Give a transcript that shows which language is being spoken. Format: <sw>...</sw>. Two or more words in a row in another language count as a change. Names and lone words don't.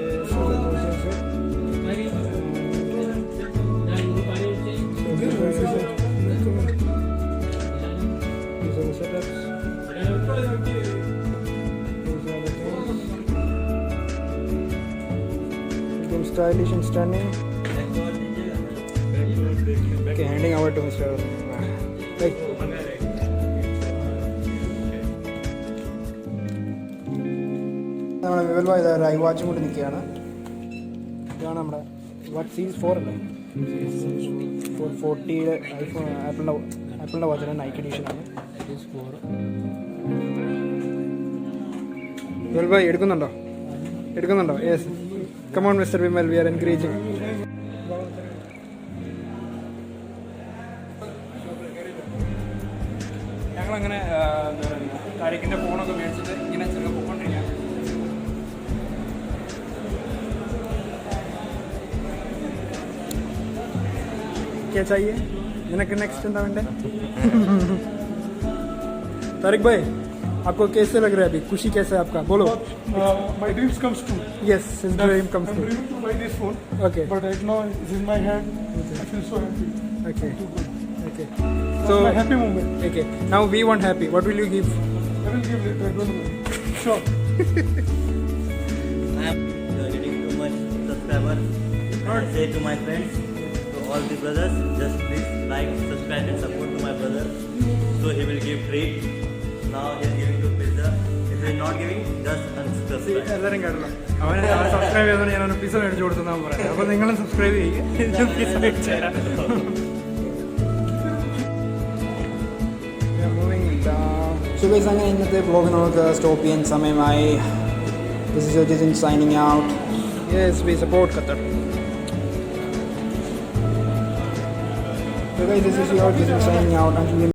<en>So this is it. These are the setups. These are the things. एकदम stylish and stunning. Okay, handing over to Mr. Hey.</en> <ml>നമ്മുടെ വിവൽ ഭായ് ഐ വാച്ചും കൊണ്ട് നിൽക്കുകയാണ്. ഇതാണ് നമ്മുടെ വാട്ട് സീരീസ് 4 അല്ലേ 40 ഐഫോൺ ആപ്പിളിൻ്റെ വാച്ചാണ് നൈക്ക് എഡീഷനാണ്. വിമൽ ഭായ് എടുക്കുന്നുണ്ടോ</ml> <en>yes come on Mister Vimal we are encouraging.</en> <ml>ഞങ്ങളങ്ങനെ താരിഖിൻ്റെ ഫോണൊക്കെ മേടിച്ചിട്ട് ഇങ്ങനെ ചെറുപ്പം പോയിക്കൊണ്ടിരിക്കുകയാണ്.</ml> <hi>क्या चाहिए निनक नेक्स्ट</hi> <ml>എന്താ വേണ്ടേ?</ml> <hi>तारिक भाई आपको कैसे लग रहा है अभी? खुशी कैसे है आपका? बोलो.</hi> <en>My dreams comes true. Yes, his dream comes I'm true. dreaming to buy this phone. Okay. But right now it's in my hand. I feel so happy. Okay. Okay. That's So my happy moment. okay. Now we want happy. What will you give? I will give it. Don't worry. Sure. You are getting too much subscribers. I say to my friends, to all the brothers, just please like, subscribe and support to my brother. So he will give treat. Now he is giving to pizza. If he is not giving, just unsubscribe.</en> <ml>എല്ലാവരും കേട്ടല്ലോ. അവനെ സബ്സ്ക്രൈബ് ചെയ്തോണ്ട് ഞാൻ അവന് പിസ്സ മേടിച്ചു കൊടുത്തെന്നാണ് പറയുന്നത്. അപ്പോൾ നിങ്ങളും സബ്സ്ക്രൈബ് ചെയ്യുക. പിസ്സ മേടിച്ചു തരാം.</ml> <en>So guys,</en> <ml>അങ്ങനെ ഇന്നത്തെ വ്ളോഗ് നമുക്ക് സ്റ്റോപ്പ് ചെയ്യാൻ സമയമായി.</ml> <en>This is Ojit signing out. Yes, we support Qatar. So guys, this is your Ojit signing out. Until we</en>